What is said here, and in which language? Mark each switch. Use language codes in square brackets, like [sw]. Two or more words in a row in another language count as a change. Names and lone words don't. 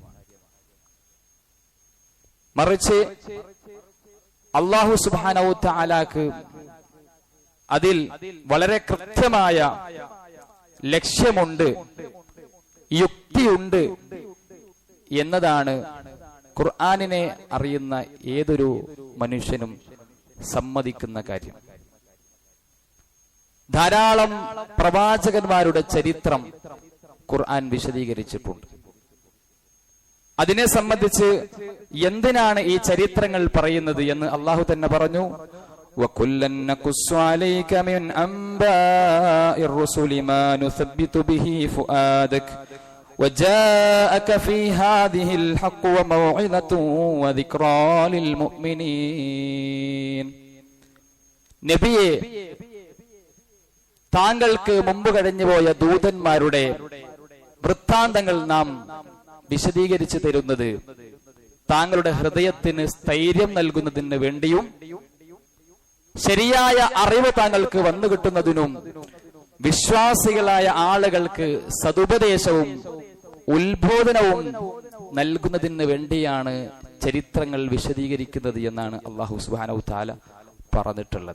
[ml] മറിച്ച് [ar] الله سبحانه وتعالى [ml] അതിൽ വളരെ കൃത്യമായ ലക്ഷ്യമുണ്ട്, യുക്തിയുണ്ട് എന്നതാണ് ഖുർആനിനെ അറിയുന്ന ഏതൊരു മനുഷ്യനും സമ്മതിക്കുന്ന കാര്യം. ധാരാളം പ്രവാചകന്മാരുടെ ചരിത്രം ഖുർആൻ വിശദീകരിച്ചിട്ടുണ്ട്. അതിനെ സംബന്ധിച്ച് എന്തിനാണ് ഈ ചരിത്രങ്ങൾ പറയുന്നത് എന്ന് അള്ളാഹു തന്നെ പറഞ്ഞു. [ar] وَكُلًّا نَّقُصُّ عَلَيْكَ مِنْ أَنبَاءِ الرُّسُلِ مَا نُثَبِّتُ بِهِ فُؤَادَكَ وَجَاءَكَ فِي هَٰذِهِ الْحَقُّ وَمَوْعِظَةٌ وَذِكْرَىٰ لِلْمُؤْمِنِينَ. [ml] നബിയെ, താങ്കൾക്ക് മുമ്പ് കഴിഞ്ഞുപോയ ദൂതന്മാരുടെ വൃത്താന്തങ്ങൾ നാം വിശദീകരിച്ചു തരുന്നത് താങ്കളുടെ ഹൃദയത്തിന് സ്ഥൈര്യം നൽകുന്നതിന് വേണ്ടിയും ശരിയായ അറിവ് താങ്കൾക്ക് വന്നു കിട്ടുന്നതിനും വിശ്വാസികളായ ആളുകൾക്ക് സതുപദേശവും ഉത്ബോധനവും നൽകുന്നതിന് വേണ്ടിയാണ് ചരിത്രങ്ങൾ വിശദീകരിക്കുന്നത് എന്നാണ് [ar] الله سبحانه وتعالى [ml] പറഞ്ഞിട്ടുള്ളത്.